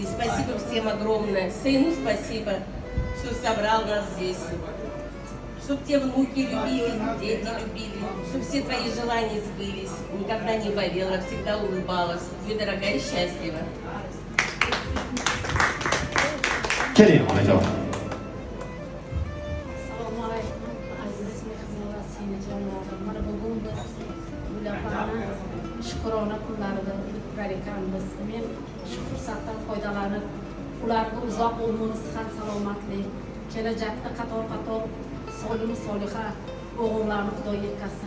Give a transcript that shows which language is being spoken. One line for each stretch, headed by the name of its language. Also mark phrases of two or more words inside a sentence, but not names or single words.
Russian: Спасибо всем огромное. Сыну спасибо, что собрал нас здесь. Чтобы те внуки любили, дети любили, чтобы все твои желания сбылись. Никогда не болела, всегда улыбалась. Будь дорогая и счастлива.
Uzbek: Keling onajon. Assalomu alaykum aziz mehmon va singil shukrona kunlarida o'tib ekanmiz. Men shu fursatdan foydalanib, ularga uzoq umr, sihat, salomatlik, kelajakda qator solim soliha o'g'illarni Xudo yetkazsin.